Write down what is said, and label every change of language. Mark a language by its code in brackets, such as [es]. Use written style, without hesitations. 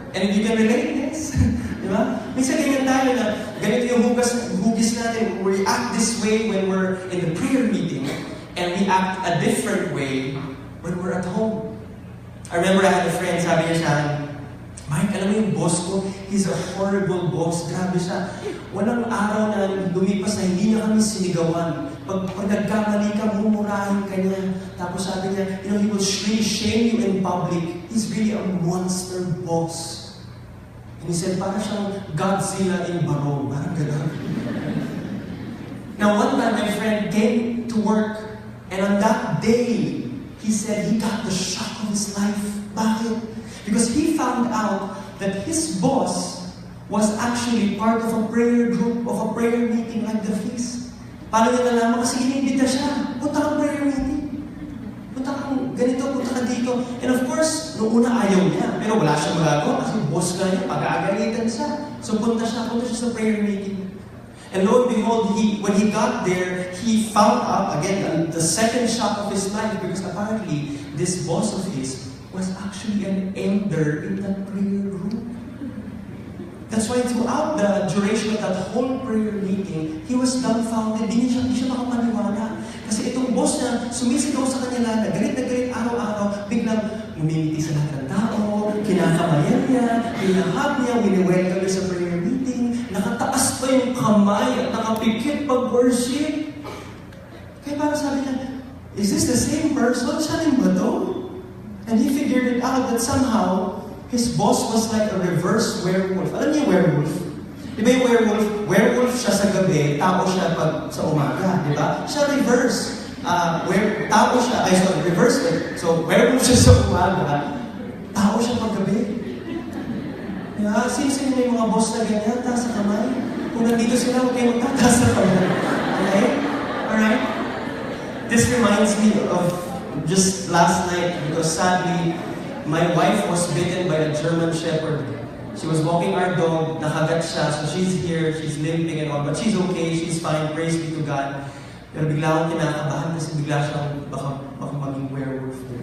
[en] And you can relate this. [tl] Diba? Minsan ganyan tayo na ganito yung hugis natin. [en] We act this way when we're in the prayer meeting, and we act a different way when we're at home. I remember I had a friend, [tl] sabi niya sa akin, [en] Mike, [tl] alam mo yung boss ko, [en] he's a horrible boss. [tl] Grabe siya. Walang araw na lumipas na hindi niya kami sinigawan. Pag nagkamali ka, mumurahin ka niya. Tapos sabi niya, [en] he will really shame you in public. He's really a monster boss. And he said, [tl] parang siyang Godzilla in Barong. Parang gano'n. [en] Now, one time, my friend came to work, and on that day, he said he got the shock of his life. Bakit? Because he found out that his boss was actually part of a prayer group, of a prayer meeting like the feast. [tl] Paano niya nalaman? Kasi inimbita siya. Punta kang prayer meeting. Punta kang ganito, punta ka dito. [en] And of course, [tl] noong una ayaw niya. Pero wala siyang magagawa kasi boss ka niya, pag-aagalitan siya. So punta siya sa prayer meeting. [en] And lo and behold, when he got there, he found out, again, the second shock of his life, because apparently, this boss of his was actually an elder in that prayer group. That's why throughout the duration of that whole prayer meeting, he was dumbfounded. [tl] Hindi siya makapaniwala. Kasi itong boss niya, sumisigaw sa kanya na galit araw-araw, biglang umimiti sa lahat ng tao, kinakamayan niya, pinahag niya, wini-welcome niya sa prayer meeting, nakataas pa yung kamay at nakapikit pag-worship. Kaya parang sabi niya, [en] is this the same person? [tl] Siya rin ba to? [en] And he figured it out that somehow, his boss was like a reverse werewolf. [tl] Alam niyo werewolf? Di ba yung werewolf? Werewolf siya sa gabi, tao siya pag sa umaga, di ba? Siya reverse. Tao siya, reverse. So, werewolf siya sa umaga, tao siya pag gabi. Diba? Sino may mga boss na ganyan, taas sa kamay? Kung nandito sila, huwag kayo magtataas sa kamay. Okay? Alright? [en] This reminds me of just last night, because sadly, my wife was bitten by a German Shepherd. She was walking our dog, [tl] nakagat siya, [en] so she's here, she's limping and all, but she's okay, she's fine, praise be to God. [tl] Pero bigla akong kinakabahan kasi bigla siyang baka maging werewolf.